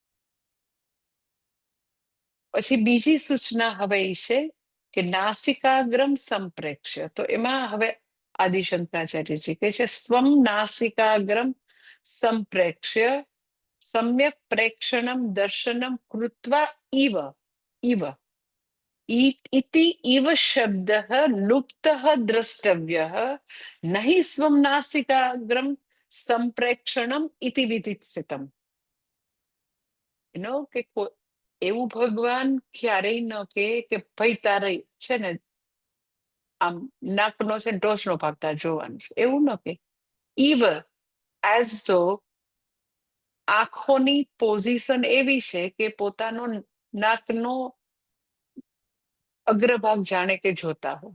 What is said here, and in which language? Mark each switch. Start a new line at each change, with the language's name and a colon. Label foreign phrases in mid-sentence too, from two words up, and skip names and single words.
Gujarati: પછી બીજી સૂચના હવે એ છે કે
Sanskrit: નાસિકાગ્રમ સંપ્રેક્ષ્ય.
Gujarati: તો એમાં હવે આદિ શંકરાચાર્યજી કહે છે
Sanskrit: સ્વમ નાસિકાગ્રમ સંપ્રેક્ષ્ય સમ્યક પ્રેક્ષણમ દર્શનમ કૃત્વા ઇવ. इति इव शब्दः लुप्तः द्रष्टव्यः न हि स्वं नासिकाग्रं સંપ્રેક્ષણમ ઇતિ વિધિત્સિતમ.
Gujarati: કે એવું ભગવાન ક્યારેય ન કે ભાઈ તારે છે ને આમ નાકનો છે ટોચનો ભાગ તાર જોવાનું છે, એવું ન કે. ઇવ
English: as though
Gujarati: આંખોની પોઝિશન એવી છે કે પોતાનો નાકનો અગ્રભાગ જાણે કે જોતા હોય.